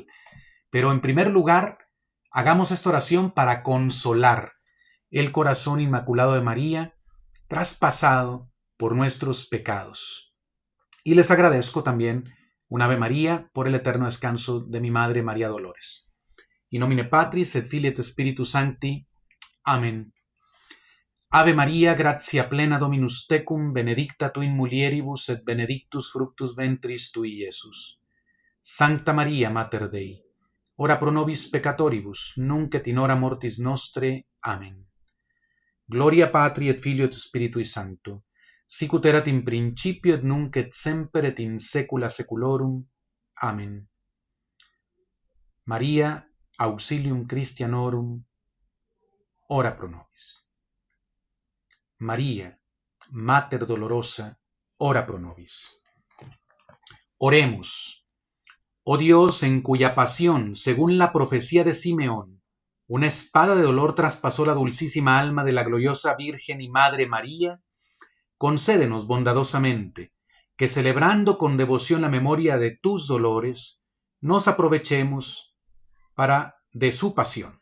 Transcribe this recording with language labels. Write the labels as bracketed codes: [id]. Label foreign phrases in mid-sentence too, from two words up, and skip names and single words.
[es] Pero en primer lugar, hagamos esta oración para consolar el corazón inmaculado de María, traspasado por nuestros pecados. Y les agradezco también un Ave María por el eterno descanso de mi madre María Dolores. [la] In nomine Patris et Filii et Spiritus Sancti. [es] Amén. [la] Ave María, gratia plena Dominus tecum, benedicta tu in mulieribus et benedictus fructus ventris tui, Iesus. Sancta Maria, Mater Dei, ora pro nobis peccatoribus, nunc et in hora mortis nostre. Amen. Gloria Patri et Filio et Spiritui Sancto, sic ut erat in principio et nunc et semper et in saecula saeculorum. Amen. Maria, auxilium Christianorum, ora pro nobis. María, Mater Dolorosa, ora pro nobis. [es] Oremos. Oh Dios, en cuya pasión, según la profecía de Simeón, una espada de dolor traspasó la dulcísima alma de la gloriosa Virgen y Madre María, concédenos bondadosamente que, celebrando con devoción la memoria de tus dolores, nos aprovechemos de su pasión.